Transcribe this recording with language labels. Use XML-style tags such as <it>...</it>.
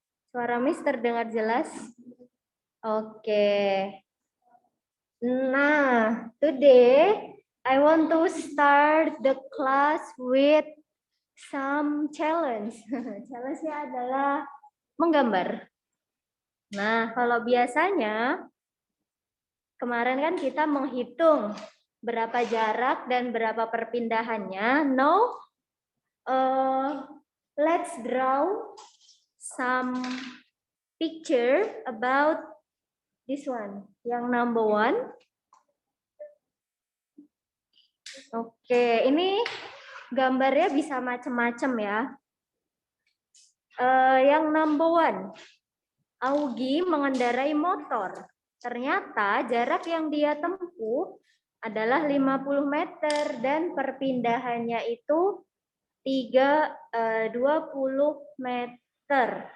<id>Suara Miss terdengar jelas? Oke.</id> <en>Nah, today I want to start the class with some challenge.</en> <id>Challenge-nya adalah menggambar. Nah, kalau biasanya kemarin kan kita menghitung berapa jarak dan berapa perpindahannya.</id> <en>Now, let's draw some picture about this one. Yang number one.</en> <id>Oke, ini gambarnya bisa macam-macam ya. Yang</id> <en>number one,</en> <id>Augie mengendarai motor. Ternyata jarak yang dia tempuh adalah 50 meter dan perpindahannya itu 20 meter.</id>